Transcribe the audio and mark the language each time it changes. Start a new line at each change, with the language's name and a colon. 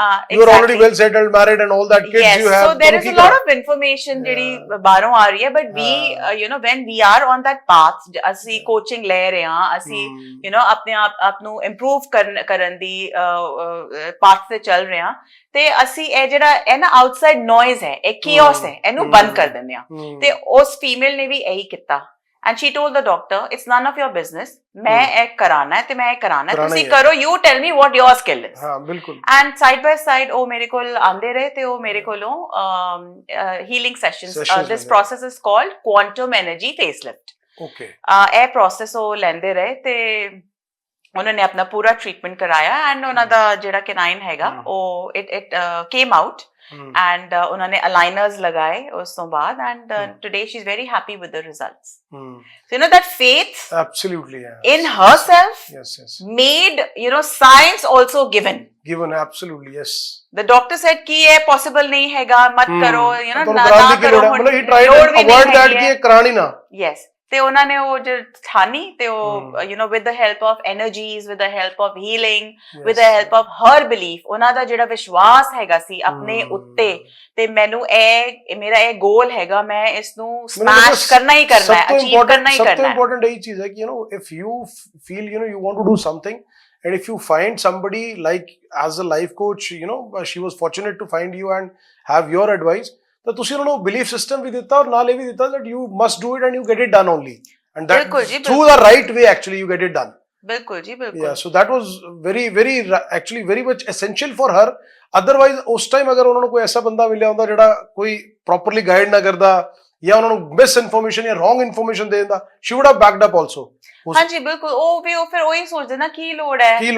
English: you are already well settled, married and all that, kids you have. So there is a lot of information
Punjabi: ਜਿਹੜੀ ਬਾਹਰੋਂ ਆ ਰਹੀ ਹੈ,
English: but we, when we are on that path,
Punjabi: ਅਸੀਂ coaching ਲੈ ਰਹੇ ਹਾਂ, ਅਸੀਂ, ਆਪਣੇ ਆਪ ਨੂੰ improve ਕਰਨ ਦੀ path ਤੇ ਚੱਲ ਰਹੇ ਹਾਂ, ਤੇ ਅਸੀਂ ਇਹ ਜਿਹੜਾ ਹੈ ਨਾ ਆਊਟਸਾਈਡ ਨੋਇਜ਼ ਹੈ ਇਹ chaos ਹੈ ਇਹਨੂੰ ਬੰਦ ਕਰ ਦਿੰਦੇ ਆ ਤੇ ਉਸ ਫੀਮੇਲ ਨੇ ਵੀ ਇਹੀ ਕੀਤਾ
English: and she told the doctor it's none of your business
Punjabi: ਮੈਂ ਇਹ ਕਰਾਣਾ ਹੈ ਤੇ ਮੈਂ ਇਹ ਕਰਾਣਾ ਹੈ ਤੁਸੀਂ ਕਰੋ
English: you tell me what your skill is
Punjabi: ਹਾਂ ਬਿਲਕੁਲ and side by side ਉਹ ਮੇਰੇ ਕੋਲ ਆਂਦੇ ਰਹੇ ਤੇ ਉਹ ਮੇਰੇ ਕੋਲੋਂ healing sessions
English: this process is called quantum energy facelift okay
Punjabi: ਇਹ process ਉਹ ਲੈਂਦੇ ਰਹੇ ਤੇ ਉਹਨਾਂ ਨੇ ਆਪਣਾ ਪੂਰਾ ਟ੍ਰੀਟਮੈਂਟ ਕਰਾਇਆ ਐਂਡ ਉਹਨਾਂ ਦਾ ਜਿਹੜਾ ਕੈਨਾਈਨ ਹੈਗਾ ਉਹ
English: it came out
Punjabi: ਐਂਡ ਉਹਨਾਂ ਨੇ ਅਲਾਈਨਰਸ ਲਗਾਏ ਉਸ ਤੋਂ ਬਾਅਦ
English: and today she is very happy with the results
Punjabi: so
English: that faith absolutely in herself yes made science also given absolutely yes the doctor said
Punjabi: ki ਇਹ possible ਨਹੀਂ ਹੈਗਾ ਮਤ ਕਰੋ ਨਾ ਕਰੋ ਮਤਲਬ
English: he tried to avoid that
Punjabi: ਕਿ ਇਹ ਕਰਾਣੀ ਨਾ yes ਤੇ ਉਹਨਾਂ ਨੇ ਉਹ ਜੋ ਠਾਨੀ ਤੇ ਉਹ
English: with the help of energies with the help of healing with the help of her belief
Punjabi: ਉਹਨਾਂ ਦਾ ਜਿਹੜਾ ਵਿਸ਼ਵਾਸ ਹੈਗਾ ਸੀ ਆਪਣੇ ਉੱਤੇ ਤੇ ਮੈਨੂੰ ਇਹ ਮੇਰਾ ਇਹ ਗੋਲ ਹੈਗਾ ਮੈਂ ਇਸ ਨੂੰ ਸਮੈਸ਼ ਕਰਨਾ ਹੀ ਕਰਨਾ ਹੈ ਅਚੀਵ ਕਰਨਾ ਹੀ ਕਰਨਾ ਹੈ ਸਭ ਤੋਂ ਇੰਪੋਰਟੈਂਟ ਇਹ ਚੀਜ਼ ਹੈ ਕਿ
English: if you feel you want to do something and if you find somebody like as a life coach she was fortunate to find you and have your advice
Punjabi: ਤਾਂ ਤੁਸੀਂ ਉਹਨਾਂ ਨੂੰ ਬਿਲੀਫ ਸਿਸਟਮ ਵੀ ਦਿੱਤਾ
English: ਔਰ ਨਾਲ ਇਹ ਵੀ ਦਿੱਤਾ that you must do it and you get it done only and that through the right way actually you get it done
Punjabi: ਬਿਲਕੁਲ ਜੀ ਬਿਲਕੁਲ
English: yeah so that was very actually very much essential for her otherwise
Punjabi: ਉਸ time ਅਗਰ ਉਹਨਾਂ ਨੂੰ ਕੋਈ ਐਸਾ ਬੰਦਾ ਮਿਲਿਆ ਹੁੰਦਾ ਜਿਹੜਾ ਕੋਈ ਪ੍ਰੋਪਰਲੀ ਗਾਈਡ ਨਾ ਕਰਦਾ ਜਾਂ ਉਹਨਾਂ ਨੂੰ ਮਿਸ ਇਨਫੋਰਮੇਸ਼ਨ ਜਾਂ ਰੋਂਗ ਇਨਫੋਰਮੇਸ਼ਨ ਦੇ ਦਿੰਦਾ
English: she would have backed up also
Punjabi: ਹਾਂਜੀ ਬਿਲਕੁਲ ਉਹ ਫਿਰ ਉਹੀ ਸੋਚਦੇ ਨਾ ਕੀ ਲੋੜ ਹੈ